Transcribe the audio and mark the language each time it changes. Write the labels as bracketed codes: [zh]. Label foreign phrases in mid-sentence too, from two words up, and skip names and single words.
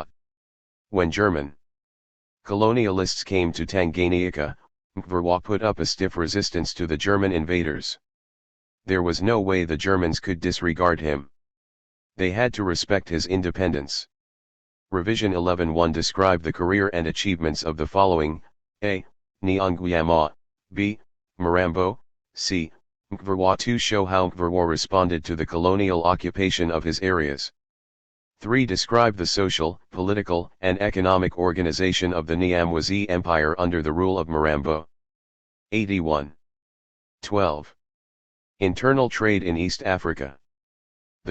[en] When German colonialists came to Tanganyika, Mkvarwa put up a stiff resistance to the German invaders. There was no way the Germans could disregard him. They had to respect his independence. Revision 11:1 describe the career and achievements of the following: A. Nyanguyama, B. Mirambo, C. Mkvarwa. 2 show how Mkvarwa responded to the colonial occupation of his areas. 3 describe the social, political, and economic organization of the Nyamwezi Empire under the rule of Mirambo. 81. 12. Internal trade in East Africa.